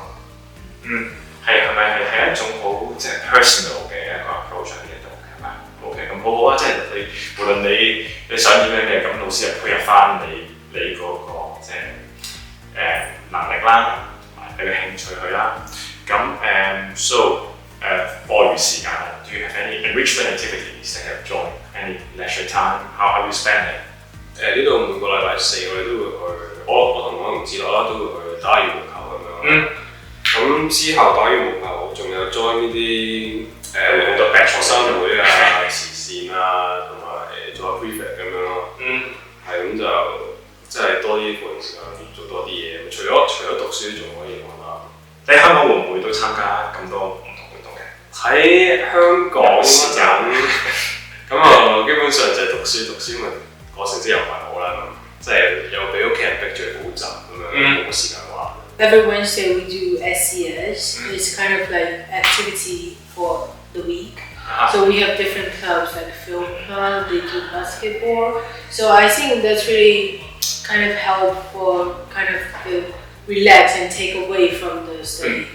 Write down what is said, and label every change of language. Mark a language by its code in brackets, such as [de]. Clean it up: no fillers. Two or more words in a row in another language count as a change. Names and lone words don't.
[yue] 係咪係一種好即係 personal 嘅一個 approach 喺呢度係咪 ？OK， 咁好好啊！即係你無論你想點樣嘅，咁老師又配合翻你嗰個即係能力啦，同埋你嘅興趣去啦。 [en] 咁so [yue] 課餘時間 [en] do you have any enrichment activities that you have joined? Any leisure time? How you spend it? [yue] 呢度每個禮拜四我哋都會去，我同我同事樂啦都會去打羽毛球咁樣。咁之後打羽毛球，仲有 join 呢啲好多學生會啊、慈善啊，同埋做下 prefect 咁樣咯。係咁就即係多啲課餘時間做多啲嘢。除咗讀書，仲可以玩下。你喺香港會唔會都參加咁多唔同活動嘅？喺香港時間咁啊，基本上就係讀書咪個成績又唔係好啦，即係又俾屋企人逼住去補習咁樣，冇時間玩。 [en] Every Wednesday we do SCS. It's kind of like activity for the week. So we have different clubs like film club, they do basketball. So I think that's really kind of help for kind of relax and take away from the study.